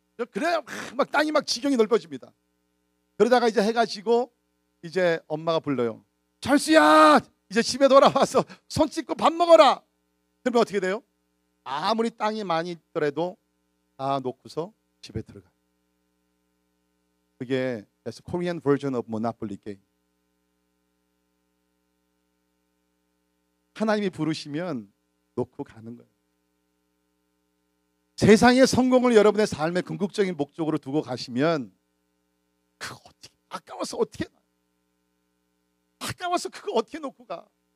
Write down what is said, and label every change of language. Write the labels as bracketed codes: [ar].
[ko] 그래야 막 땅이 막 지경이 넓어집니다. 그러다가 이제 해가 지고 이제 엄마가 불러요. 철수야, 이제 집에 돌아와서 손 씻고 밥 먹어라. 그러면 어떻게 돼요? 아무리 땅이 많이 있더라도 다 놓고서 집에 들어가. 그게 [en] that's Korean version of Monopoly game. [ko] 하나님이 부르시면 놓고 가는 거예요. 세상의 성공을 여러분의 삶의 궁극적인 목적으로 두고 가시면 그거 어떻게 아까워서 그거 어떻게 놓고 가?